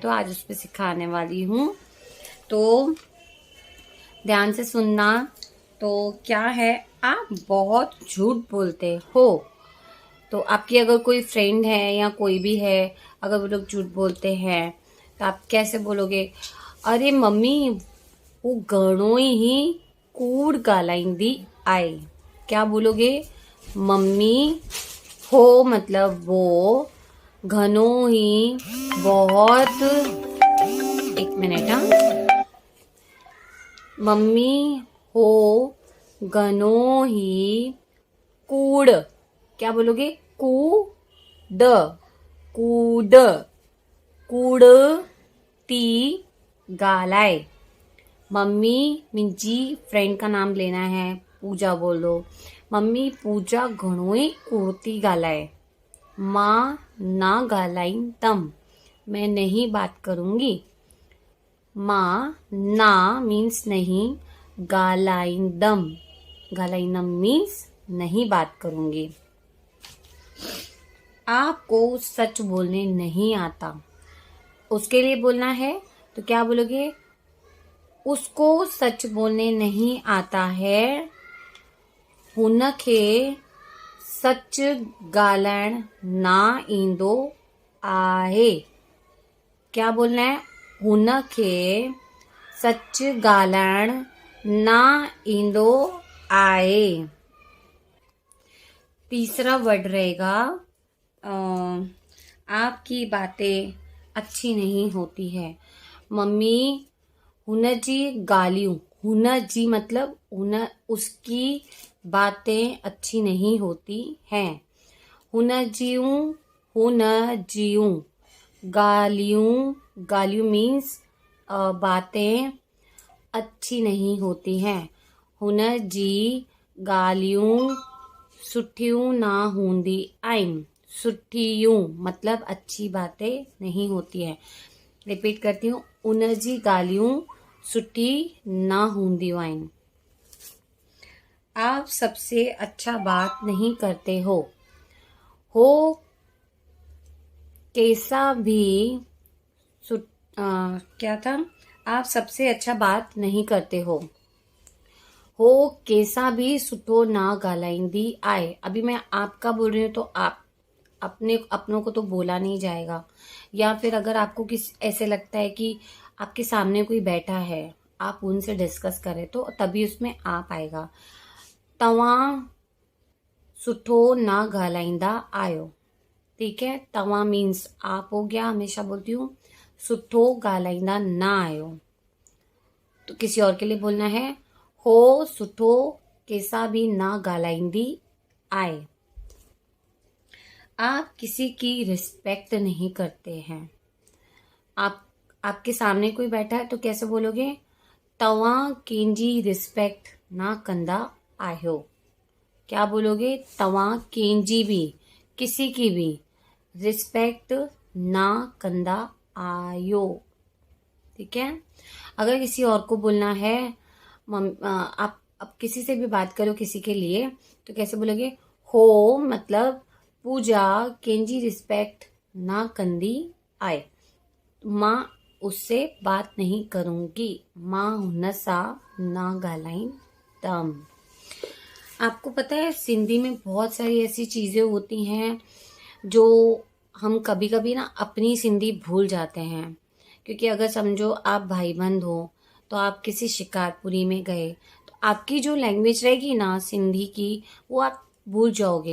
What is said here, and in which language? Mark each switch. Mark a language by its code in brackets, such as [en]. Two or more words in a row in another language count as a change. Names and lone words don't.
[hi] तो आज उस पर सिखाने वाली हूँ, तो ध्यान से सुनना। तो क्या है, आप बहुत झूठ बोलते हो। तो आपकी अगर कोई फ्रेंड है या कोई भी है, अगर वो लोग झूठ बोलते हैं तो आप कैसे बोलोगे? [sd] अरे मम्मी वो घणो ही कूड़ ॻाल्हाईंदी आहे। [hi] क्या बोलोगे? मम्मी हो मतलब वो, [sd] घणो ही [hi] बहुत, एक मिनट हाँ, [sd] मम्मी हो घणो ही कूड़, [hi] क्या बोलोगे? [sd] कूड़, कूड़, कूड़ ती ॻाल्हाए। [hi] मम्मी, मुंहिंजी फ्रेंड का नाम लेना है, पूजा बोलो। [sd] मम्मी पूजा घणो ही कूड़ थी ॻाल्हाए। मां ना ॻाल्हाईंदमि, [hi] मैं नहीं बात करूंगी। [sd] मां ना [hi] मीन्स नहीं, [sd] ॻाल्हाईंदमि, ॻाल्हाईंदमि [hi] मीन्स नहीं बात करूंगी। आपको सच बोलने नहीं आता, उसके लिए बोलना है तो क्या बोलोगे? उसको सच बोलने नहीं आता है, [sd] हुनखे सच ॻाल्हाइण ना ईंदो आहे। [hi] क्या बोलना है? [sd] हुनखे सच ॻाल्हाइण ना ईंदो आहे। [hi] तीसरा वर्ड रहेगा, आपकी बातें अच्छी नहीं होती है। मम्मी [sd] हुनजी ॻाल्हियूं, [hi] हुनजी मतलब उसकी बातें अच्छी नहीं होती हैं। [sd] हुनजियूं, हुनजियूं ॻाल्हियूं, ॻाल्हियूं [hi] मीन्स बातें अच्छी नहीं होती हैं। [sd] हुनजी ॻाल्हियूं सुठियूं ना हूंदी आहिनि। [hi] सुठियूं मतलब अच्छी बातें नहीं होती है। रिपीट करती हूँ, [sd] उनजी ॻाल्हियूं सुठी ना हूंदियूं आहिनि। [hi] आप सबसे अच्छा बात नहीं करते हो कैसा भी क्या था? आप सबसे अच्छा बात नहीं करते हो कैसा भी [sd] सुठो ना ॻाल्हाईंदी आहे। [hi] अभी मैं आपका बोल रही हूँ तो आप अपनों को तो बोला नहीं जाएगा। या फिर अगर आपको ऐसे लगता है कि आपके सामने कोई बैठा है, आप उनसे डिस्कस करें तो तभी उसमें आप आएगा। [sd] तव्हां सुठो ना ॻाल्हाईंदा आहियो। [hi] ठीक है, तव्हां मीन्स आप हो गया, हमेशा बोलती हूँ। [sd] सुठो ॻाल्हाईंदा ना आहियो, [hi] तो किसी और के लिए बोलना है, [sd] हो सुठो [hi] कैसा भी [sd] ना ॻाल्हाईंदी आहे। [hi] आप किसी की रिस्पेक्ट नहीं करते हैं। आपके सामने कोई बैठा है तो कैसे बोलोगे? [sd] तव्हां कंहिंजी रिस्पेक्ट ना कंदा आहियो। [hi] क्या बोलोगे? [sd] तव्हां कंहिंजी भी, [hi] किसी की भी [sd] रिस्पेक्ट ना कंदा आहियो। [hi] ठीक है। अगर किसी और को बोलना है, आप किसी से भी बात करो किसी के लिए, तो कैसे बोलोगे? [sd] हो मतलब पूजा कंहिंजी रिस्पेक्ट ना कंदी आहे। [hi] मां उससे बात नहीं करूंगी, [sd] मां हुन सां ना ॻाल्हाईंदमि। [hi] आपको पता है सिंधी में बहुत सारी ऐसी चीजें होती हैं जो हम कभी कभी ना अपनी सिंधी भूल जाते हैं। क्योंकि अगर समझो आप भाई बंद हो, तो आप किसी शिकारपुरी में गए, तो आपकी जो लैंग्वेज रहेगी ना सिंधी की, वो आप भूल जाओगे।